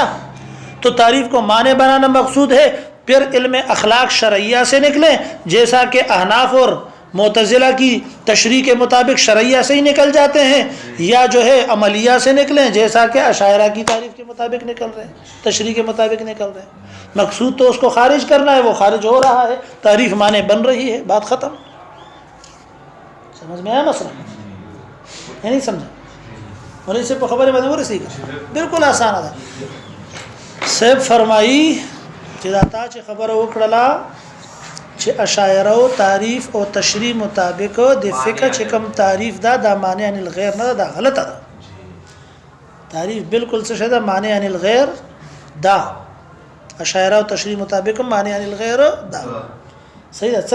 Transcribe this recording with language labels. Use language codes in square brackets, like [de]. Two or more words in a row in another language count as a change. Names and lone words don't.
[ur] تو تعریف کو معنی بنانا مقصود ہے، پھر علم اخلاق شرعیہ سے نکلیں جیسا کہ احناف اور معتزلہ کی تشریح کے مطابق شرعیہ سے ہی نکل جاتے ہیں، یا جو ہے عملیہ سے نکلیں جیسا کہ اشاعرہ کی تعریف کے مطابق نکل رہے ہیں، تشریح کے مطابق نکل رہے ہیں. مقصود تو اس کو خارج کرنا ہے، وہ خارج ہو رہا ہے، تعریف معنی بن رہی ہے، بات ختم. سمجھ میں آیا مسئلہ؟ یہ نہیں سمجھا؟ مولوی صاحب کو خبر ہے رسی کا بالکل آسان تھا. [ps] صاحب فرمائی چې دا تا چې خبره وکړله چې اشاعره تعریف او تشریح مطابق د فقه چې کوم تعریف دا [ar] معنی عن الغیر [ps] نه دا غلطه ده. تعریف بالکل څه شي دا [ar] معنی عن الغیر [ps] دا اشاعره او تشریح مطابق [ar] معنی عن الغیر [ps] دا صحیح ده.